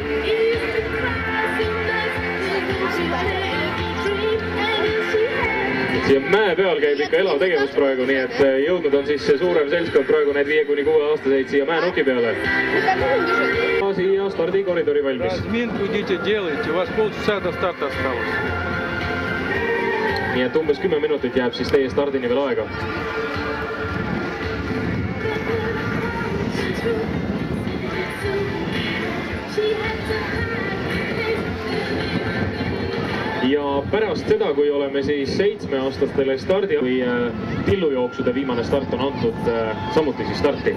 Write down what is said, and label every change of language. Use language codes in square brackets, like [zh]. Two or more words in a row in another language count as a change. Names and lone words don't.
[et] Siia mäe peal käib ikka elav tegevus praegu, nii et jõudnud on siis suurem seltskond praegu need 5–6-aastaseid siia mäenuki peale. Siia stardikoridori valmis. [ru] Разминку идите делайте, у вас полчаса до старта осталось. [et] Nii et umbes 10 minutit jääb siis teie stardini veel aega. Ja pärast seda, kui oleme siis 7-aastastele stardi või tillujooksude viimane start on antud samuti siis starti.